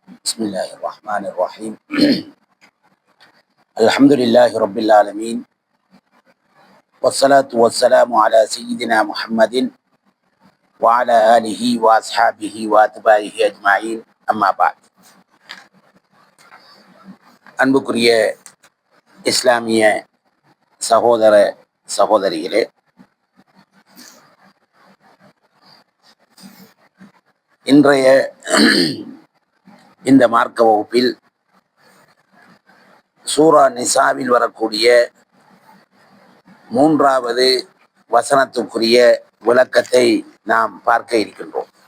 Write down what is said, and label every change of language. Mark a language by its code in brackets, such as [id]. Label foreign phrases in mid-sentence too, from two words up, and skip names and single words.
[ar] بسم الله الرحمن الرحيم الحمد لله رب العالمين والصلاة والسلام على سيدنا محمد وعلى آله وأصحابه وأتباعه أجمعين أما بعد [ta] அன்புக்குரிய இஸ்லாமிய சகோதர சகோதரிகளே, இன்றைய இந்த மார்க்க வகுப்பில் சூரா நிசாவில் வரக்கூடிய 3வது வசனத்துக்குரிய விளக்கத்தை நாம் பார்க்க இருக்கின்றோம்.